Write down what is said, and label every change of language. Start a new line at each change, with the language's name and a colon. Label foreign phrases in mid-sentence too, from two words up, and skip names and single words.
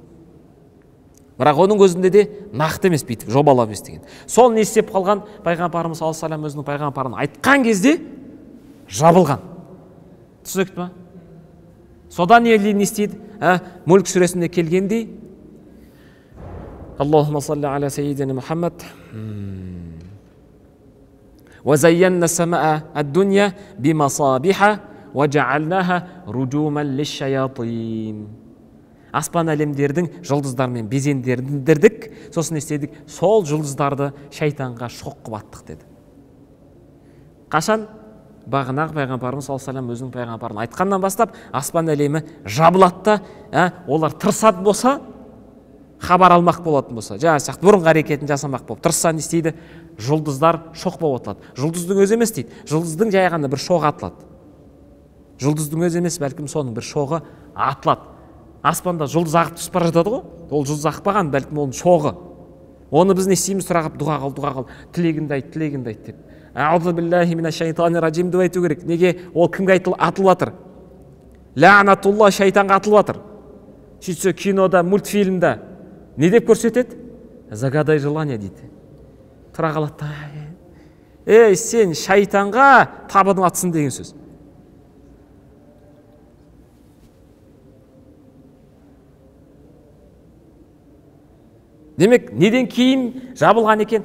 Kazakh: Бірақ оның өзінде де нақты емес, бүйтіп жобалап естіген. Сол не істеп қалған, пайғамбарымыз
Arabic: صلى الله عليه وسلم
Kazakh: өзінің пайғамбарын айтқан кезде жабылған. Түсінікті ма? Содан не істейді? Мүлк сүресінде келгендей,
Arabic: اللهم صل على سيدنا محمد. وَزَيَّنَّ السَّمَاءَ الدُّنْيَا بِمَصَابِحَ وَجَعَلْنَاهَا رُجُومًا لِلشَّيَاطِينِ.
Kazakh: Аспан әлемдердің жұлдыздармен безендірдік, сосын істедік, сол жұлдыздарды шайтанға шоқ қылып аттық деді. Қашан? Бағанағы пайғамбарымыз
Arabic: صلى الله عليه وسلم
Kazakh: өзінің пайғамбарын айтқаннан бастап, аспан әлемі жабылады да, олар тырысады болса, хабар алмақ болатын болса, жаңа сияқты бұрынғы әрекетін жасамақ болып тырысса не істейді? Жұлдыздар шоқ болып атылады. Жұлдыздың өзі емес дейді, жұлдыздың жай ғана бір шоғы атылады. Жұлдыздың өзі емес, бәлкім соның бір шоғы атылады. Аспанда жұлдыз ағып түсіп бара жатады ғой, ол жұлдыз ақпаған, бәлкім оның шоғы. Оны біз не істейміз? Сұрағып, дұға қыл, тілегіңді айт деп.
Arabic: أعوذ بالله من الشيطان الرجيم
Kazakh: деп айту керек. Неге? Ол кімге атылып жатыр? Лаънатулла, шайтанға атылып жатыр. Сөйтсе кинода, мультфильмда не деп көрсетеді?
Russian: Загадай желание
Kazakh: дейді. Тұра қалады. Сен шайтанға табыным атсын деген сөз. Демек, неден кейін жабылған екен?